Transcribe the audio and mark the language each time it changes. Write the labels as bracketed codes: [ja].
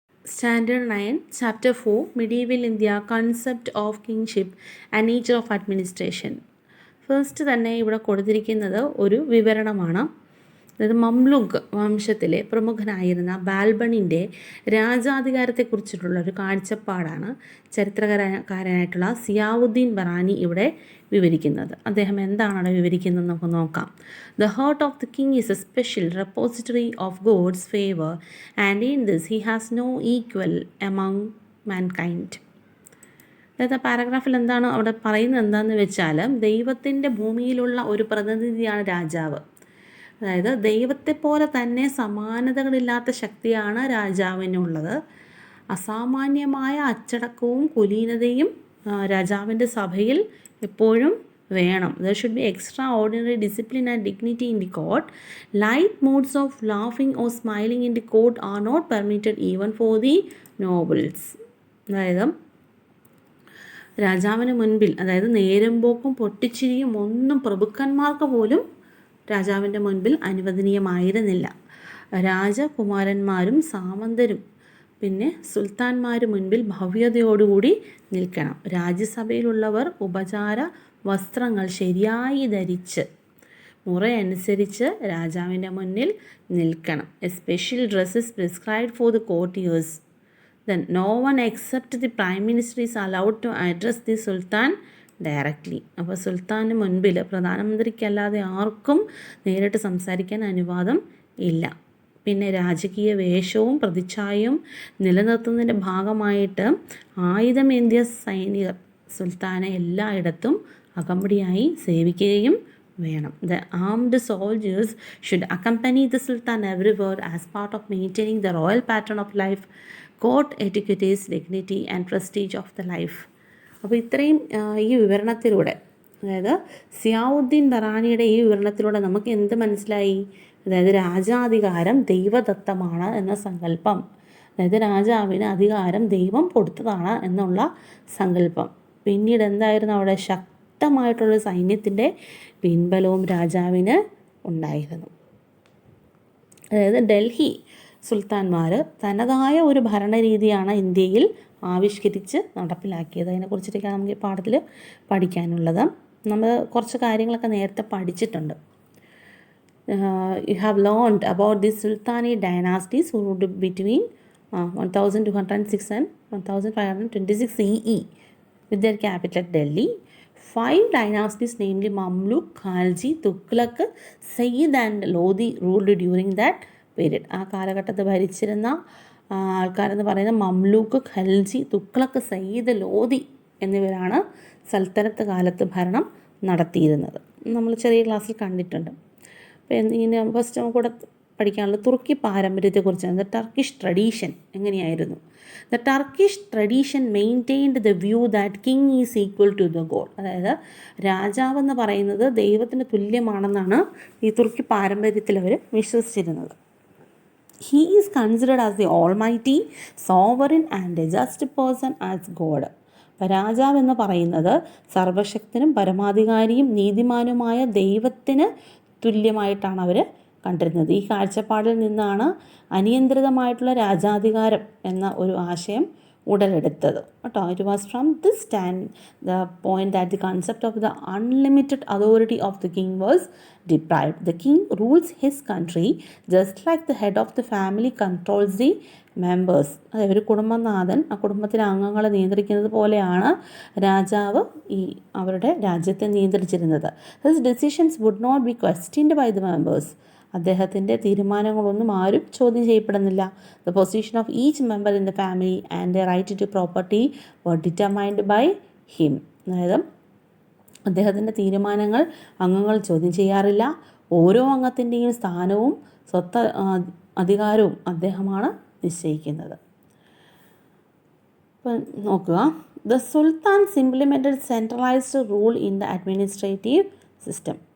[en] Standard 9, Chapter 4, Medieval India, Concept of Kingship and Nature of Administration. [ml] First തന്നെ ഇവിടെ കൊടുത്തിരിക്കുന്നത് ഒരു വിവരണമാണ്. അതായത് മംലുക് വംശത്തിലെ പ്രമുഖനായിരുന്ന ബാൽബണിൻ്റെ രാജാധികാരത്തെക്കുറിച്ചിട്ടുള്ള ഒരു കാഴ്ചപ്പാടാണ് ചരിത്രകാരനായിട്ടുള്ള സിയാവുദ്ദീൻ ബറാനി ഇവിടെ വിവരിക്കുന്നത്. അദ്ദേഹം എന്താണ് അവിടെ വിവരിക്കുന്നത് നമുക്ക് നോക്കാം. [en] The heart of the king is a special repository of God's favor, and in this he has no equal among mankind. [ml] അതായത് പാരഗ്രാഫിൽ എന്താണ് അവിടെ പറയുന്നത് എന്താണെന്ന് വെച്ചാൽ, ദൈവത്തിൻ്റെ ഭൂമിയിലുള്ള ഒരു പ്രതിനിധിയാണ് രാജാവ്. അതായത് ദൈവത്തെ പോലെ തന്നെ സമാനതകളില്ലാത്ത ശക്തിയാണ് രാജാവിനുള്ളത്. അസാമാന്യമായ അച്ചടക്കവും കുലീനതയും രാജാവിൻ്റെ സഭയിൽ എപ്പോഴും വേണം. [en] There should be extraordinary discipline and dignity in the court. Light moods of laughing or smiling in the court are not permitted even for the nobles. [ml] അതായത് രാജാവിന് മുൻപിൽ, അതായത് നേരമ്പോക്കും പൊട്ടിച്ചിരിയും ഒന്നും പ്രഭുക്കന്മാർക്ക് പോലും രാജാവിൻ്റെ മുൻപിൽ അനുവദനീയമായിരുന്നില്ല. രാജകുമാരന്മാരും സാമന്തരും പിന്നെ സുൽത്താൻമാരും മുൻപിൽ ഭവ്യതയോടുകൂടി നിൽക്കണം. രാജ്യസഭയിലുള്ളവർ ഉപചാര വസ്ത്രങ്ങൾ ശരിയായി ധരിച്ച് മുറയനുസരിച്ച് രാജാവിൻ്റെ മുന്നിൽ നിൽക്കണം. [en] A special dresses prescribed for the courtiers. Then no one except the prime minister is allowed to address the sultan directly. [ml] അപ്പോൾ സുൽത്താന് മുൻപിൽ പ്രധാനമന്ത്രിക്കല്ലാതെ ആർക്കും നേരിട്ട് സംസാരിക്കാൻ അനുവാദം ഇല്ല. പിന്നെ രാജകീയ വേഷവും പ്രതിച്ഛായയും നിലനിർത്തുന്നതിൻ്റെ ഭാഗമായിട്ട് ആയുധമേന്തിയ സൈനികർ സുൽത്താനെ എല്ലായിടത്തും അകമ്പടിയായി സേവിക്കുകയും വേണം. [en] The armed soldiers should accompany the sultan everywhere as part of maintaining the royal pattern of life, court etiquettes, dignity and prestige of the life. [ml] അപ്പോൾ ഇത്രയും ഈ വിവരണത്തിലൂടെ, അതായത് സിയാവുദ്ദീൻ ബറാനിയുടെ ഈ വിവരണത്തിലൂടെ നമുക്ക് എന്ത് മനസ്സിലായി? അതായത് രാജാധികാരം ദൈവദത്തമാണ് എന്ന സങ്കല്പം, അതായത് രാജാവിന് അധികാരം ദൈവം കൊടുത്തതാണ് എന്നുള്ള സങ്കല്പം. പിന്നീട് എന്തായിരുന്നു അവിടെ? ശക്തമായിട്ടുള്ള സൈന്യത്തിൻ്റെ പിൻബലവും രാജാവിന് ഉണ്ടായിരുന്നു. അതായത് ഡൽഹി സുൽത്താൻമാർ തനതായ ഒരു ഭരണരീതിയാണ് ഇന്ത്യയിൽ ആവിഷ്കരിച്ച് നടപ്പിലാക്കിയത്. അതിനെക്കുറിച്ചിട്ടൊക്കെയാണ് നമുക്ക് ഈ പാഠത്തിൽ പഠിക്കാനുള്ളത്. നമ്മൾ കുറച്ച് കാര്യങ്ങളൊക്കെ നേരത്തെ പഠിച്ചിട്ടുണ്ട്. [en] You have learned about the Sultanate dynasties who ruled between 1206 and 1526 CE with their capital at Delhi. 5 dynasties, namely Mamluk, Khalji, Tughlaq, Sayyid and Lodi ruled during that period. [ml] ആ കാലഘട്ടത്തിൽ ഭരിച്ചിരുന്ന ആൾക്കാരെന്ന് പറയുന്നത് മംലൂക്ക്, ഖൽജി, തുഗ്ലക്ക്, സയ്യിദ്, ലോധി എന്നിവരാണ് സൽത്തനത്ത് കാലത്ത് ഭരണം നടത്തിയിരുന്നത്. നമ്മൾ ചെറിയ ക്ലാസ്സിൽ കണ്ടിട്ടുണ്ട്. അപ്പോൾ ഇങ്ങനെ ഫസ്റ്റ് നമുക്ക് കൂടെ പഠിക്കാനുള്ളത് തുർക്കി പാരമ്പര്യത്തെക്കുറിച്ചാണ്. [en] the Turkish tradition [ml] എങ്ങനെയായിരുന്നു? [en] The Turkish tradition maintained the view that king is equal to the god. [ml] അതായത് രാജാവെന്ന് പറയുന്നത് ദൈവത്തിന് തുല്യമാണെന്നാണ് ഈ തുർക്കി പാരമ്പര്യത്തിൽ അവർ വിശ്വസിച്ചിരുന്നത്. [en] He is considered as the almighty, sovereign and a just person as God. [ml] അപ്പോൾ രാജാവ് എന്ന് പറയുന്നത് സർവശക്തനും പരമാധികാരിയും നീതിമാനുമായ ദൈവത്തിന് തുല്യമായിട്ടാണ് അവർ കണ്ടിരുന്നത്. ഈ കാഴ്ചപ്പാടിൽ നിന്നാണ് അനിയന്ത്രിതമായിട്ടുള്ള രാജാധികാരം എന്ന ഒരു ആശയം ഉടലെടുത്തത് കേട്ടോ. [en] It was from this stand the point that the concept of the unlimited authority of the king വാസ് deprived. The king rules his country just like the head of the family controls the members. [ml] അതായത് ഒരു കുടുംബനാഥൻ ആ കുടുംബത്തിലെ അംഗങ്ങളെ നിയന്ത്രിക്കുന്നത് പോലെയാണ് രാജാവ് ഈ അവരുടെ രാജ്യത്തെ നിയന്ത്രിച്ചിരുന്നത്. [en] His decisions would not be questioned by the members. [ml] അദ്ദേഹത്തിൻ്റെ തീരുമാനങ്ങളൊന്നും ആരും ചോദ്യം ചെയ്യപ്പെടുന്നില്ല. [en] The position of each member in the family and their right to property were determined by him. [ml] അതായത് അദ്ദേഹത്തിൻ്റെ തീരുമാനങ്ങൾ അംഗങ്ങൾ ചോദ്യം ചെയ്യാറില്ല. ഓരോ അംഗത്തിൻ്റെയും സ്ഥാനവും സ്വത്ത് അധികാരവും അദ്ദേഹമാണ് നിശ്ചയിക്കുന്നത്. ഇപ്പം നോക്കുക. [en] The sultans implemented centralised rule in the administrative system.